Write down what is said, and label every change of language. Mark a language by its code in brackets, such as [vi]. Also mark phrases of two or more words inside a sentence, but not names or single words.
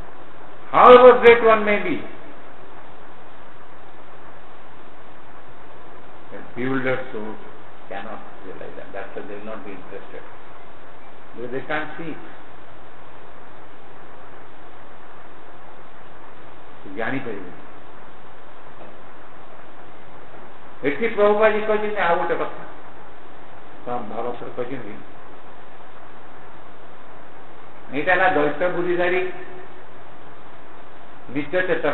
[en] However great one may be, a bewildered soul cannot realize that. That's why they will not be interested. Because they can't see it. [or] ଜାଣିପାରିବେ। ଏଠି ପ୍ରଭୁପାଦ କହିଛନ୍ତି ଆଉ ଗୋଟେ କଥା, ଭାରତରେ କହିଛନ୍ତି ଏଇଟା ହେଲା ଦୈତ ବୁଦ୍ଧିଧାରୀ ନିତ୍ୟ ଚେତନ।